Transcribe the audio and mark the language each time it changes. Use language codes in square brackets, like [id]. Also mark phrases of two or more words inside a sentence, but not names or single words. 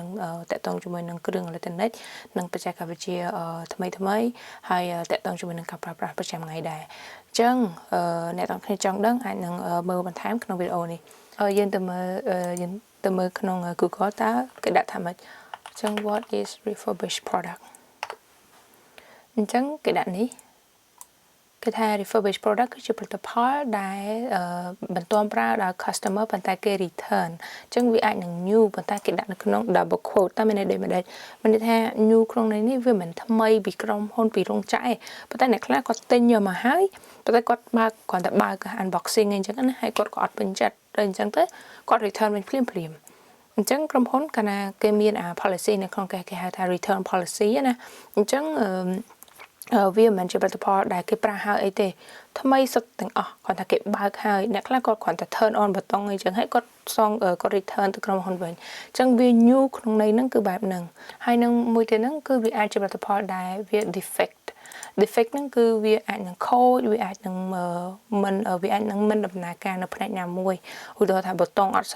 [km] ដឹងតាក់ទងជាមួយនឹងគ្រឿងអេឡិចត្រូនិកនិងបច្ចេកវិទ្យាថ្មីហើយតាក់ទងជាមួយនឹងការប្រើប្រាស់ប្រ ចាំថ្ងៃដែរអញ្ចឹងអ្នកទាំងគ្នាចង់ដឹងអាចនឹងមើលបន្ថែមក្នុងវីដេអូនេះយើងទៅមើលក្នុង Google តើគេដាក់ថាម៉េចអញ្ចឹង [en] what is refurbished product [km] អញ្ចឹងគេដាក់នេះគេថា [en] refurbished product [km] គឺជាផលិតផលដែលមិនទាន់ប្រើដល់ customer ប៉ុន្តែគេ return អញ្ចឹងវាអាចនឹង new ប៉ុន្តែគេដាក់នៅក្នុង double quote តែមានន័យដូចមិនមានន័យថា new ក្នុងន័យនេះវាមិនថ្មីពីក្រុមហ៊ុនពីរោងចក្រទេប៉ុន្តែអ្នកខ្លះគាត់ទិញយកមកហើយប៉ុន្តែគាត់បើកគ្រាន់តែបើក unboxing អញ្ចឹងណាហើយគាត់ក៏អត់ពេញចិត្តតែអញ្ចឹងទៅគាត់ return វិញភ្លាមអញ្ចឹងក្រុមហ៊ុនកាលណាគេមានpolicy នៅក្នុងគេហៅថា [en] return policy [km] ណា អញ្ចឹងវាមិនជាផលិតផលដែលគេប្រើហើយអីទេថ្មីសុទ្ធទាំងអស់គាត់ថាគេបើកហើយអ្នកខ្លះគាត់គ្រាន់តែ [en] turn on [km] ប៊ូតុងអីចឹងហើយគាត់គាត់ return ទៅក្រុមហ៊ុនវិញអញ្ចឹងវា new ក្នុងន័យហ្នឹងគឺបែប ហ្នឹងហើយនឹងមួយទៀតហ្នឹងគឺវាអាចជាផលិតផលដែលវា defect ហ្នឹងគឺវាអាចនឹងខូចវាអាចនឹងមិនដំណើរការនៅផ្នែកណាមួយឧទាហរណ៍ថាប៊ូតុងអត់សូវ